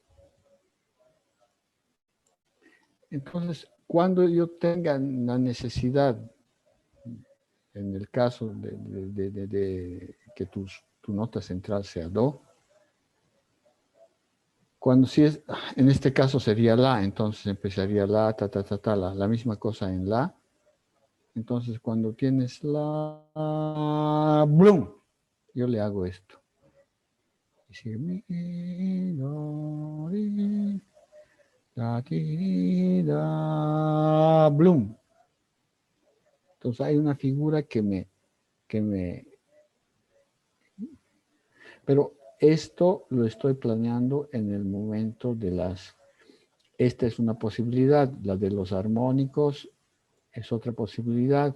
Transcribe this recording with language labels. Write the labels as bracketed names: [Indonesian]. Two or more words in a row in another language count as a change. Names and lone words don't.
[Spanish] Entonces, cuando yo tenga la necesidad, en el caso de que tu nota central sea do, cuando si es, en este caso sería la, entonces empezaría la, la misma cosa en la. Entonces, cuando tienes la, ¡blum! Yo le hago esto. Y sigue mi, do, ri, da, ti, da, ¡blum! Entonces hay una figura que me... Pero esto lo estoy planeando en el momento de las... Esta es una posibilidad, la de los armónicos es otra posibilidad.